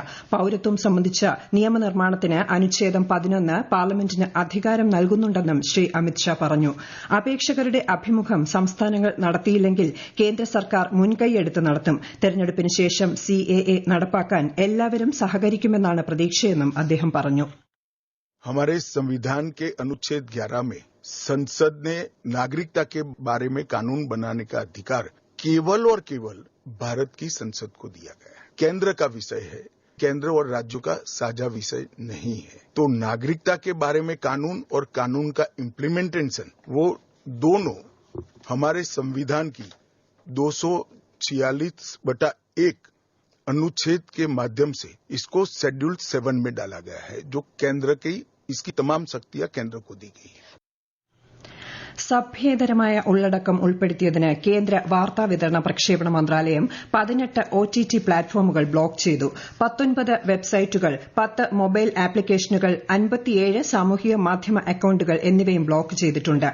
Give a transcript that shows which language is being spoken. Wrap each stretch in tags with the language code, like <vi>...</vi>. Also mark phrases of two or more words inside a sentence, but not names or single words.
<ml>പൌരത്വം സംബന്ധിച്ച നിയമനിർമ്മാണത്തിന് അനുച്ഛേദം 11 പാർലമെന്റിന് അധികാരം നൽകുന്നുണ്ടെന്നും ശ്രീ അമിത്ഷാ പറഞ്ഞു. അപേക്ഷകരുടെ അഭിമുഖം സംസ്ഥാനങ്ങൾ നടത്തിയില്ലെങ്കിൽ കേന്ദ്ര സർക്കാർ മുൻകൈയെടുത്ത് നടത്തും. തെരഞ്ഞെടുപ്പിന് ശേഷം CAA നടപ്പാക്കാൻ എല്ലാവരും സഹകരിക്കുമെന്നാണ് പ്രതീക്ഷയെന്നും അദ്ദേഹം പറഞ്ഞു.</ml> <hi>हमारे संविधान के अनुच्छेद 11 में संसद ने नागरिकता के बारे में कानून बनाने का अधिकार केवल और केवल भारत की संसद को दिया गया है. केंद्र का विषय है, केंद्र और राज्यों का साझा विषय नहीं है. तो नागरिकता के बारे में कानून और कानून का इम्प्लीमेंटेशन वो दोनों हमारे संविधान की 246/1 अनुच्छेद के माध्यम से इसको शेड्यूल 7 में डाला गया है, जो केंद्र की इसकी तमाम शक्तियां केंद्र को दी गई है.</hi> <ml>സഭ്യേതരമായ ഉള്ളടക്കം ഉൾപ്പെടുത്തിയതിന് കേന്ദ്ര വാർത്താവിതരണ പ്രക്ഷേപണ മന്ത്രാലയം 18 OTT പ്ലാറ്റ്ഫോമുകൾ ബ്ലോക്ക് ചെയ്തു. 19 വെബ്സൈറ്റുകൾ, 10 മൊബൈൽ ആപ്ലിക്കേഷനുകൾ, 57 സാമൂഹിക മാധ്യമ അക്കൌണ്ടുകൾ എന്നിവയും ബ്ലോക്ക് ചെയ്തിട്ടുണ്ട്.</ml>